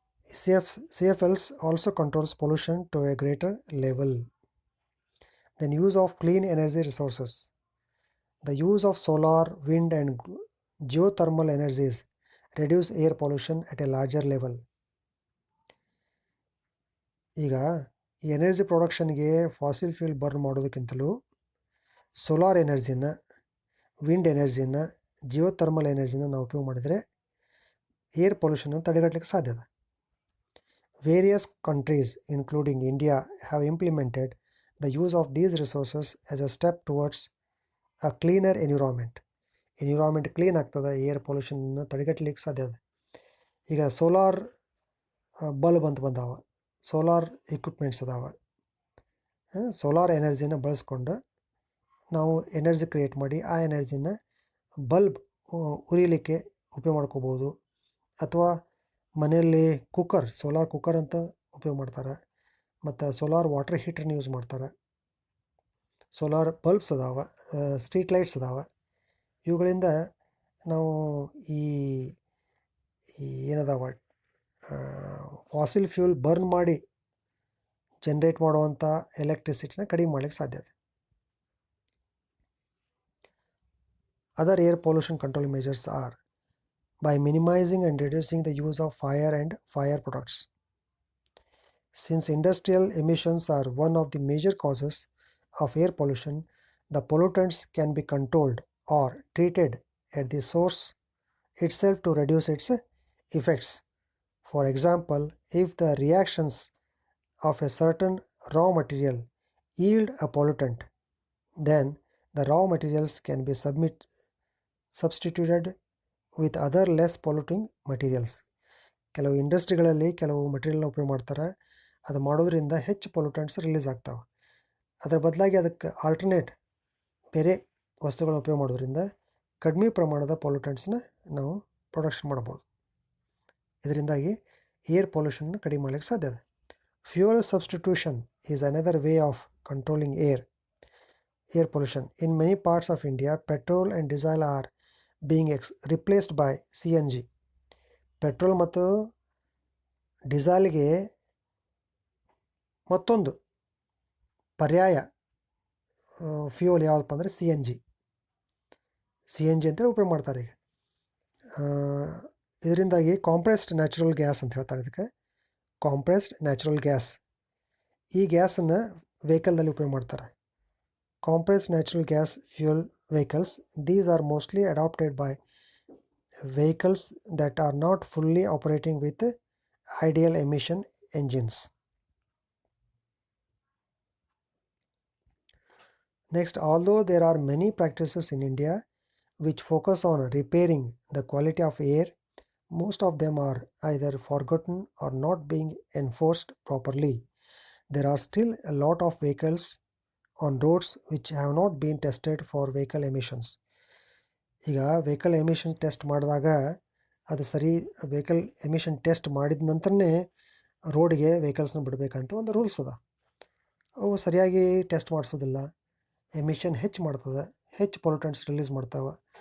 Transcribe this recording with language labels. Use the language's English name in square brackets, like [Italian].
[English] CFLs also controls pollution to a greater level. Then use of clean energy resources. The use of solar, wind and geothermal energies reduce air pollution at a larger level. [Kannada] ಈಗ ಈ energy ಪ್ರೊಡಕ್ಷನ್ಗೆ fossil fuel burn ಮಾಡೋದಕ್ಕಿಂತಲೂ solar ಎನರ್ಜಿನ, wind ಎನರ್ಜಿನ, geothermal ಎನರ್ಜಿನ ನಾವು ಉಪಯೋಗ ಮಾಡಿದರೆ air pollution ತಡೆಗಟ್ಟಲಿಕ್ಕೆ ಸಾಧ್ಯ ಇದೆ. [English] Various countries including India have implemented the use of these resources as a step towards a cleaner environment. [Kannada] Environment clean ಆಗ್ತದೆ, air ಪೊಲ್ಯೂಷನ್ನ ತಡೆಗಟ್ಟಲಿಕ್ಕೆ ಸಾಧ್ಯ ಇದೆ. ಈಗ ಸೋಲಾರ್ ಬಲ್ಬ್ ಅಂತ ಬಂದಾವ, ಸೋಲಾರ್ ಎಕ್ವಿಪ್ಮೆಂಟ್ಸ್ ಅದಾವೆ. ಸೋಲಾರ್ ಎನರ್ಜಿನ ಬಳಸ್ಕೊಂಡು ನಾವು ಎನರ್ಜಿ ಕ್ರಿಯೇಟ್ ಮಾಡಿ ಆ ಎನರ್ಜಿನ ಬಲ್ಬ್ ಉರಿಲಿಕ್ಕೆ ಉಪಯೋಗ ಮಾಡ್ಕೋಬೋದು. ಅಥವಾ ಮನೆಯಲ್ಲಿ ಸೋಲಾರ್ ಕುಕ್ಕರ್ ಅಂತ ಉಪಯೋಗ ಮಾಡ್ತಾರೆ. ಮತ್ತು ಸೋಲಾರ್ ವಾಟರ್ ಹೀಟರ್ನ ಯೂಸ್ ಮಾಡ್ತಾರೆ. ಸೋಲಾರ್ ಬಲ್ಬ್ಸ್ ಅದಾವೆ, ಸ್ಟ್ರೀಟ್ ಲೈಟ್ಸ್ ಅದಾವೆ. ಇವುಗಳಿಂದ ನಾವು ಈ ಏನದಾವ ಫಾಸಿಲ್ ಫ್ಯೂಲ್ ಬರ್ನ್ ಮಾಡಿ ಜನ್ರೇಟ್ ಮಾಡುವಂಥ ಎಲೆಕ್ಟ್ರಿಸಿಟಿನ ಕಡಿಮೆ ಮಾಡಲಿಕ್ಕೆ ಸಾಧ್ಯ ಇದೆ. [English] Other air pollution control measures are by minimizing and reducing the use of fire and fire products. Since industrial emissions are one of the major causes of air pollution, the pollutants can be controlled or treated at the source itself to reduce its effects. For example, if the reactions of a certain raw material yield a pollutant, then the raw materials can be substituted with other less polluting materials. [Kannada] ಕೆಲವು ಇಂಡಸ್ಟ್ರಿಗಳಲ್ಲಿ ಕೆಲವು ಮಟೀರಿಯಲ್ನ ಉಪಯೋಗ ಮಾಡ್ತಾರೆ. ಅದು ಮಾಡೋದ್ರಿಂದ ಹೆಚ್ಚು pollutants release ಆಗ್ತಾವೆ. ಅದರ ಬದಲಾಗಿ ಅದಕ್ಕೆ ಆಲ್ಟರ್ನೇಟ್ ಬೇರೆ ವಸ್ತುಗಳನ್ನ ಉಪಯೋಗ ಮಾಡೋದ್ರಿಂದ ಕಡಿಮೆ ಪ್ರಮಾಣದ ಪೊಲ್ಯೂಟೆಂಟ್ಸ್ನ ನಾವು ಪ್ರೊಡಕ್ಷನ್ ಮಾಡ್ಬೋದು. ಇದರಿಂದಾಗಿ ಏರ್ ಪೊಲ್ಯೂಷನ್ನ ಕಡಿಮೆ ಮಾಡಲಿಕ್ಕೆ ಸಾಧ್ಯ ಇದೆ. [English] Fuel substitution is another way of controlling air pollution. In many parts of India, petrol and diesel are being replaced by CNG. [Kannada] Petrol ಮತ್ತು ಡೀಸೆಲ್ಗೆ ಮತ್ತೊಂದು ಪರ್ಯಾಯ ಫ್ಯೂಯಲ್ ಯಾವುದಪ್ಪ ಅಂದರೆ ಸಿ ಎನ್ ಜಿ ಅಂತೇಳಿ ಉಪಯೋಗ ಮಾಡ್ತಾರೆ ಈಗ. ಇದರಿಂದಾಗಿ ಕಾಂಪ್ರೆಸ್ಡ್ ನ್ಯಾಚುರಲ್ ಗ್ಯಾಸ್ ಅಂತ ಹೇಳ್ತಾರೆ. ಇದಕ್ಕೆ ಕಾಂಪ್ರೆಸ್ಡ್ ನ್ಯಾಚುರಲ್ ಗ್ಯಾಸ್, ಈ ಗ್ಯಾಸನ್ನು ವೆಹಿಕಲ್ನಲ್ಲಿ ಉಪಯೋಗ ಮಾಡ್ತಾರೆ. [English] Compressed natural gas fuel vehicles, these are mostly adopted by vehicles that are not fully operating with ideal emission engines. Next, although there are many practices in India which focus on repairing the quality of air, most of them are either forgotten or not being enforced properly. There are still a lot of vehicles on roads which have not been tested for vehicle emissions. [Kannada] ಈಗ vehicle emission test ಮಾಡಿದಾಗ ಅದು ಸರಿ, vehicle emission test ಮಾಡಿದ ನಂತರನೇ ರೋಡಿಗೆ ವೆಹಿಕಲ್ಸ್ನ ಬಿಡಬೇಕಂತ ಒಂದು rules ಅದ. ಅವು ಸರಿಯಾಗಿ ಟೆಸ್ಟ್ ಮಾಡಿಸೋದಿಲ್ಲ, ಎಮಿಷನ್ ಹೆಚ್ಚು ಮಾಡ್ತದೆ, ಹೆಚ್ಚು ಪೊಲ್ಯೂಟೆಂಟ್ಸ್ ರಿಲೀಸ್ ಮಾಡ್ತಾವೆ.